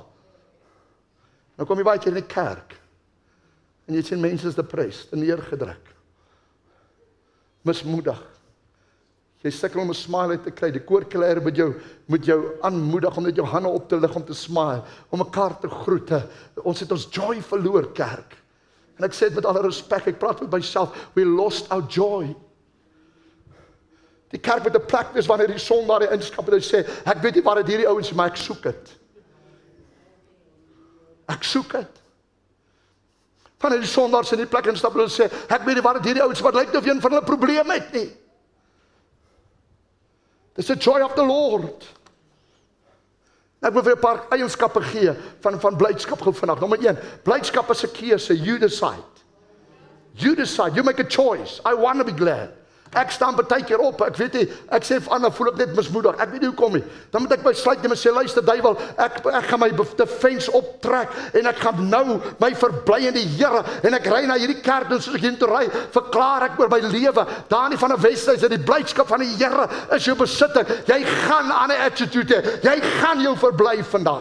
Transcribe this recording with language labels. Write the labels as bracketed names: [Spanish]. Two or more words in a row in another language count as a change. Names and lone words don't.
[Afrikaans] Nou kom jy baie keer in die kerk, en jy sien mense is depressed, en neergedruk, mismoedig. Jy sukkel om 'n smile uit te kry. Die koorkleier moet jou aanmoedig om net jou hande op te lig om te smile, om mekaar te groet. Ons het ons joy verloor, kerk. En ek sê dit met alle respek, ek praat met myself, [English] we lost our joy. [Afrikaans] Die kerk moet 'n plek wees wanneer die sondaar die inskap en hy sê, ek weet nie waar dit hierdie ouens, maar ek soek dit. Ek soek dit. Wanneer die sondaars in die plek instap en hulle sê, ek weet nie waar dit hierdie ouens, maar lyk of een van hulle probleem het nie. [English] It's the joy of the Lord. [Afrikaans] Ek wil vir 'n paar eienskappe gee van blydskap gou vandag. Nommer 1, blydskap is 'n keuse, [English] you decide. You decide, you make a choice. I want to be glad. [Afrikaans] Ek staan baie keer op, ek weet nie, ek sê vir ander, voel ek net mismoedig, ek weet nie hoekom nie. Dan moet ek besluit en sê, luister duiwel, ek gaan my defense optrek, en ek gaan nou my verbly in die Here, en ek ry na hierdie kerk, en soos ek hier toe ry, verklaar ek oor my lewe, daar nie van 'n Weshuis, dat die blydskap van die Here is jou besitting, jy gaan aan 'n attitude hê, jy gaan jou verbly vandag.